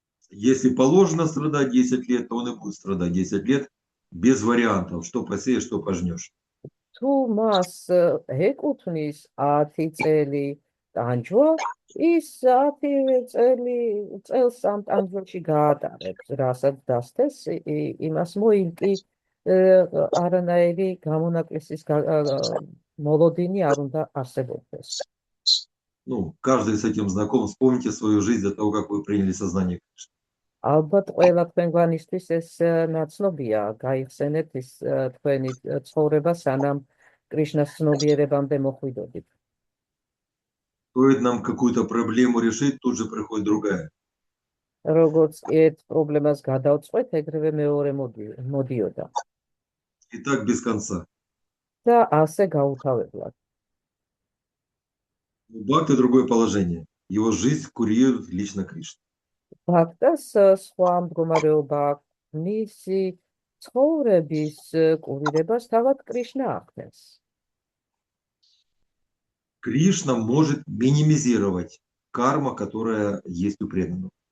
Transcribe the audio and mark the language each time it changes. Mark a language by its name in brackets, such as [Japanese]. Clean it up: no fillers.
[Russian] Если положено страдать 10 лет, то он и будет страдать 10 лет без вариантов, что посеешь, что пожнешь. [Georgian] თუ მას ეკუთვნის 10 წელი ტანჯვა, ის 10 წელს ამ ტანჯვაში გაატარებს, რასაც დასთეს, იმას მოიმკი არანაირი გამონაკლისის მოლოდინი არ უნდა არსებობდეს. [Russian] Ну, каждый с этим знаком. Вспомните свою жизнь до того, как вы приняли сознание Кришны. [Georgian] ალბათ ყველა თქვენგვანისთვის ეს ნაცნობია, გაიხსენეთ ის თქვენი ცხოვრება, სანამ კრიშნას ცნობიერებამდე მოხვიდოდით. [Russian] Стоит нам какую-то проблему решить, тут же приходит другая. [Georgian] როგორც ერთ პრობლემას გადავწყვეთ, ეგრევე მეორე მოდიოდა. [Russian] И так без конца. [Georgian] და ასე გაუთავებლად. [Russian] У Бхакты другое положение. Его жизнь курирует лично Кришна. [Georgian] ბაქტას სხვა მდგომარეობა აქვს, მისი ცხოვრების კურირებას თავად კრიშნა ახდენს. [Russian] Кришна может минимизировать карма, которая есть у преданного.